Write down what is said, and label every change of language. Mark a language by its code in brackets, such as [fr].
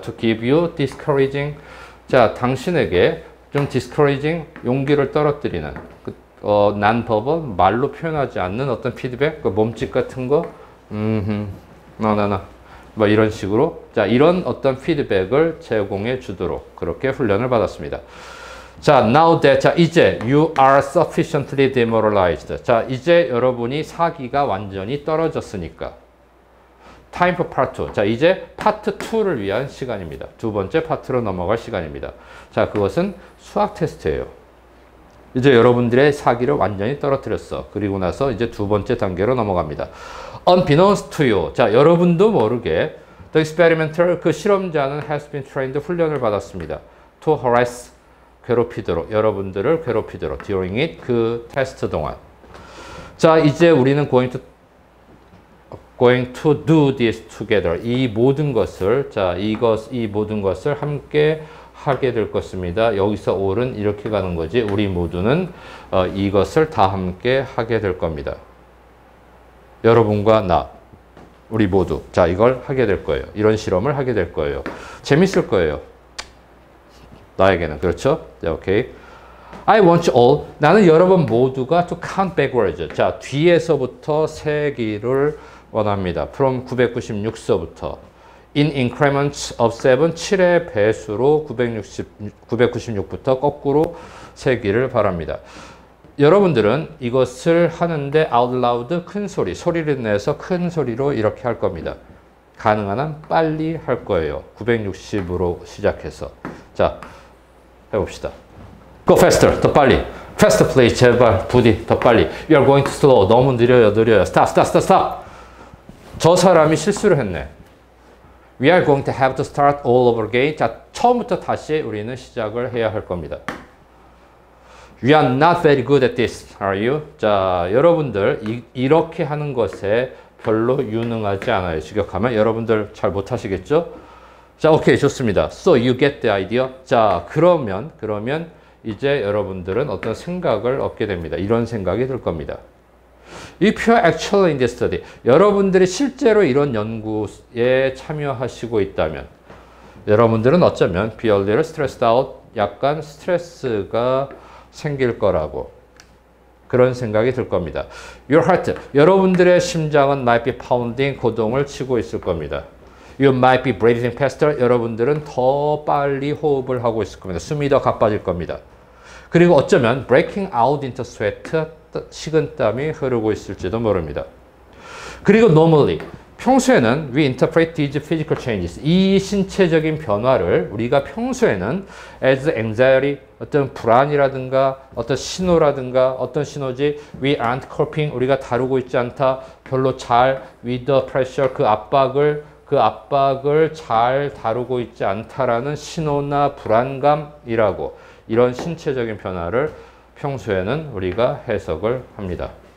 [en] To give you discouraging, [ko] 자, 당신에게 좀 discouraging, 용기를 떨어뜨리는 non-verbal, 말로 표현하지 않는 어떤 피드백, 몸짓 같은 거, 뭐 이런 식으로, 자, 이런 어떤 피드백을 제공해 주도록 그렇게 훈련을 받았습니다. [en] 자, now that, [ko] 자, 이제 [en] you are sufficiently demoralized. [ko] 자, 이제 여러분이 사기가 완전히 떨어졌으니까. [en] Time for part 2. [ko] 자, 이제 파트 2를 위한 시간입니다. 두 번째 파트로 넘어갈 시간입니다. 자, 그것은 수학 테스트예요. 이제 여러분들의 사기를 완전히 떨어뜨렸어. 그리고 나서 이제 두 번째 단계로 넘어갑니다. [en] Unbeknownst to you. [ko] 자, 여러분도 모르게 [en] the experimenter, [ko] 그 실험자는 [en] has been trained, [ko] 훈련을 받았습니다. [en] To harass, [ko] 괴롭히도록, 여러분들을 괴롭히도록 [en] during it, [ko] 그 테스트 동안. 자, 이제 우리는 [en] going to do this together. [ko] 이 모든 것을, 자, 이 모든 것을 함께 하게 될 것입니다. 여기서 all은 이렇게 가는 거지. 우리 모두는 이것을 다 함께 하게 될 겁니다. 여러분과 나, 우리 모두. 자, 이걸 하게 될 거예요. 이런 실험을 하게 될 거예요. 재밌을 거예요. 나에게는. 그렇죠? 자, 오케이. [en] I want you all. [ko] 나는 여러분 모두가 [en] to count backwards. [ko] 자, 뒤에서부터 세기를 원합니다. from 996서부터 [en] in increments of 7, [ko] 7의 배수로 996부터 거꾸로 세기를 바랍니다. 여러분들은 이것을 하는데 [en] out loud, [ko] 큰 소리, 소리를 내서 큰 소리로 이렇게 할 겁니다. 가능한 한 빨리 할 거예요. 960으로 시작해서. 자, 해봅시다. [en] Go faster, [ko] 더 빨리. [en] Faster please, [ko] 제발, 부디, 더 빨리. [en] You are going too slow, [ko] 너무 느려요. [en] Stop, stop, stop, stop. [ko] 저 사람이 실수를 했네. [en] We are going to have to start all over again. [ko] 자, 처음부터 다시 우리는 시작을 해야 할 겁니다. [en] We are not very good at this, are you? [ko] 자, 여러분들 이렇게 하는 것에 별로 유능하지 않아요. 직역하면 여러분들 잘 못하시겠죠? 자, 오케이, 좋습니다. [en] So you get the idea. [ko] 자, 그러면 이제 여러분들은 어떤 생각을 얻게 됩니다. 이런 생각이 들 겁니다. [en] If you are actually in this study, [ko] 여러분들이 실제로 이런 연구에 참여하시고 있다면 여러분들은 어쩌면 [en] be a little stressed out, [ko] 약간 스트레스가 생길 거라고 그런 생각이 들 겁니다. [en] Your heart, [ko] 여러분들의 심장은 [en] might be pounding, [ko] 고동을 치고 있을 겁니다. [en] You might be breathing faster, [ko] 여러분들은 더 빨리 호흡을 하고 있을 겁니다. 숨이 더 가빠질 겁니다. 그리고 어쩌면 [en] breaking out into sweat, [ko] 식은땀이 흐르고 있을지도 모릅니다. 그리고 normally, 평소에는 [en] we interpret these physical changes. [ko] 이 신체적인 변화를 우리가 평소에는 [en] as anxiety, [ko] 어떤 불안이라든가 어떤 신호라든가 어떤 신호지 [en] we aren't coping, [ko] 우리가 다루고 있지 않다. 별로 잘 [en] with the pressure, [ko] 그 압박을 잘 다루고 있지 않다라는 신호나 불안감이라고 이런 신체적인 변화를 평소에는 우리가 해석을 합니다.